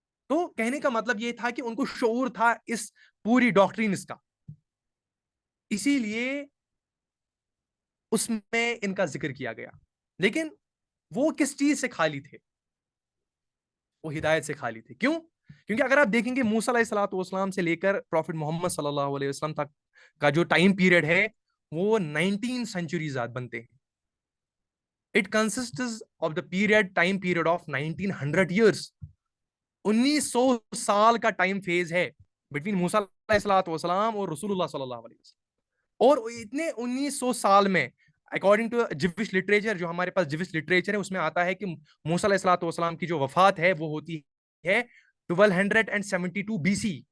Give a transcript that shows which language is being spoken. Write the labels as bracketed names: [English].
[Urdu] تو کہنے کا مطلب یہ تھا کہ ان کو شعور تھا اس پوری ڈاکٹرینز کا، اسی لیے اس میں ان کا ذکر کیا گیا. لیکن وہ کس چیز سے خالی تھے؟ وہ ہدایت سے خالی تھے. کیوں؟ کیونکہ اگر آپ دیکھیں گے موسیٰ علیہ الصلوۃ والسلام سے لے کر پروفٹ محمد صلی اللہ علیہ وسلم تک کا جو ٹائم پیریڈ ہے وہ 19 سینچریز بنتے ہیں. [English] It consists of the time period of 1900 years. [Urdu] 1900 سال کا ٹائم فیز ہے بٹوین موسیٰ علیہ الصلوۃ والسلام اور رسول اللہ صلی اللہ علیہ وسلم. اور اتنے 1900 سال میں اکارڈنگ ٹو جوش لٹریچر، جو ہمارے پاس جوش لٹریچر ہے، اس میں آتا ہے کہ موسیٰ علیہ الصلوۃ والسلام کی جو وفات ہے وہ ہوتی ہے 1272 بی سی.